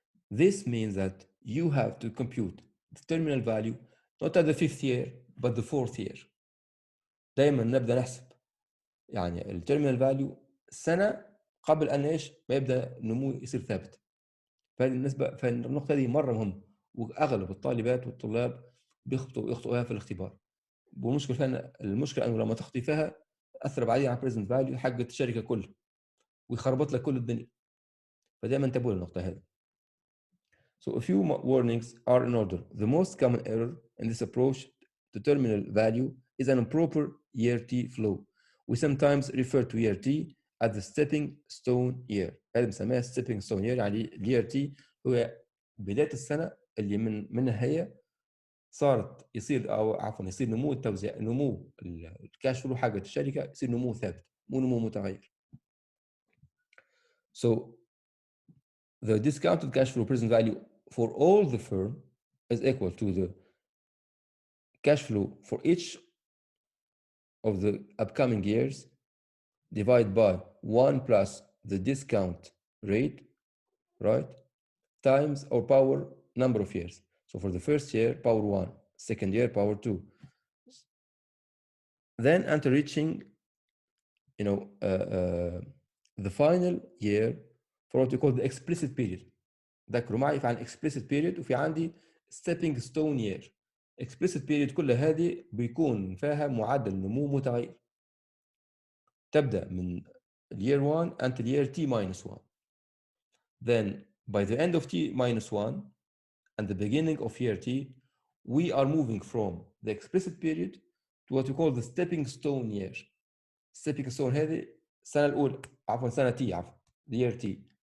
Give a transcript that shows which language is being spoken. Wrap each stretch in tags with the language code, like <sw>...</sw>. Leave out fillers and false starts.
<en>This means that you have to compute the terminal value not at the 5th year but the 4th year.</en> <ar>دايما نبدا نحسب يعني التيرمينال فاليو سنه قبل ان ايش ما يبدا النمو يصير ثابت. فالنقطه دي مره مهمه، واغلب الطالبات والطلاب يخطئوها في الاختبار. المشكله انه لما تخطي فيها اثر بعدين على البريزنت فاليو حق الشركه كلها ويخربط لك كل الدنيا. فدائما انتبهوا للنقطه هذه.</ar> <en>So a few warnings are in order. The most common error in this approach to terminal value is an improper year T flow. We sometimes refer to year T as the stepping stone year.</en> <ar>هذا بنسميها stepping stone year، يعني year T هو بداية السنة اللي منها هي صارت يصير يصير نمو التوزيع، نمو الكاش فلو حقت الشركة يصير نمو ثابت مو نمو متغير.</ar> <en>So the discounted cash flow present value for all the firm is equal to the cash flow for each of the upcoming years divided by 1 plus the discount rate, right, times our power number of years. So for the first year, power 1, second year, power 2. Then until reaching, the final year for what we call the explicit period.</en> <ar>ذكروا معي في عن explicit period وفي عندي stepping stone year. explicit period كل هذه بيكون فيها معدل نمو متغير تبدأ من year 1</ar> <en>until year t minus 1. Then by the end of t minus 1 and the beginning of year t, we are moving from the explicit period to what we call the stepping stone year.</en> <ar>stepping stone هذه السنة الأولى سنة t</ar> <en>the year t.</en>